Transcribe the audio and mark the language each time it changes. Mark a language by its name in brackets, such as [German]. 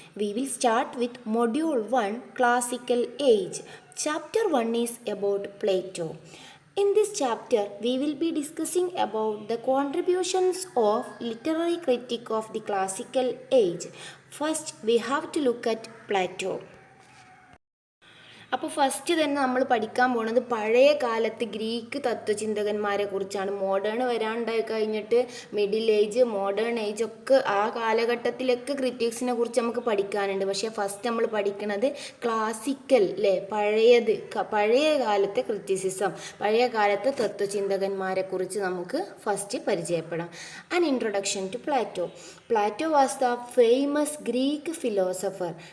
[English] We will start with Module 1 Classical Age. Chapter 1 is about Plato. In this chapter, we will be discussing about the contributions of literary critique of the classical age. First, we have to look at Plato. [Malayalam] അപ്പോൾ first തന്നെ നമ്മൾ പഠിക്കാൻ പോകുന്നത് പഴയ കാലത്ത് Greek തത്വചിന്തകന്മാരെ കുറിച്ചാണ്. Modern വരാണ്ടായി കഴിഞ്ഞിട്ട് middle age, modern age ഒക്കെ ആ കാലഘട്ടത്തിലൊക്കെ ക്രിറ്റിക്സിനെ കുറിച്ച് നമുക്ക് പഠിക്കാനുണ്ട്. പക്ഷേ ഫസ്റ്റ് നമ്മൾ പഠിക്കുന്നത് ക്ലാസിക്കൽ അല്ലേ, പഴയ കാലത്തെ ക്രിറ്റിസിസം, പഴയ കാലത്തെ തത്വചിന്തകന്മാരെ കുറിച്ച് നമുക്ക് ഫസ്റ്റ് പരിചയപ്പെടാം. [English] An introduction to Plato. Plato was the famous Greek philosopher.